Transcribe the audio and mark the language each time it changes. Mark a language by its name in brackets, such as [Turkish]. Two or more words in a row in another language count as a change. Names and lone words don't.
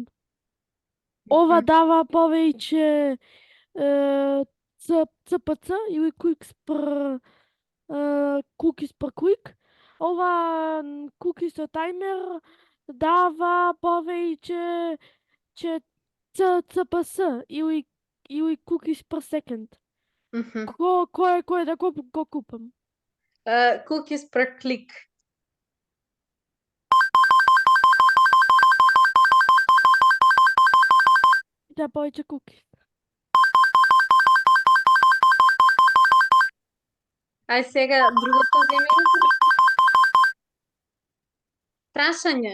[Macedonian] Ова дава повеќе CPC или [English] Cookies per Quick. [Macedonian] Ова Cookies со таймер дава повеќе CPS или [English] Cookies per Second. [Macedonian] Кој да го купам? [English] Cookies per click. [Macedonian] Да, повеќе cookies. Ај сега другото земи. Прашање.